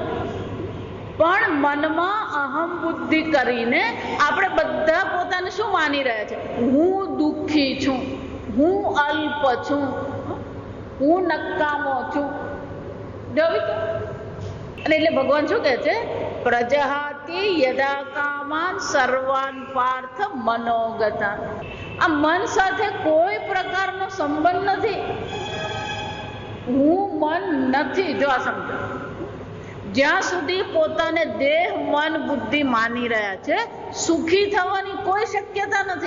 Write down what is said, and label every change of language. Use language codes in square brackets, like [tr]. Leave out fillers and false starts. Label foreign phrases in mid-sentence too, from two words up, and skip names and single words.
[gu] પણ મનમાં અહમ બુદ્ધિ કરીને આપણે બધા પોતાને શું માની રહ્યા છે? હું દુઃખી છું, હું અલ્પ છું, હું નકામો છું. અને એટલે ભગવાન શું કહે છે? [sa] પ્રજહાતિ યદા કામાન સર્વાન પાર્થ મનોગતા. [gu] આ મન સાથે કોઈ પ્રકારનો સંબંધ નથી. હું મન નથી. જો આ સમજો, જ્યાં સુધી પોતાને દેહ મન બુદ્ધિ માની રહ્યા છે, સુખી થવાની કોઈ શક્યતા નથી.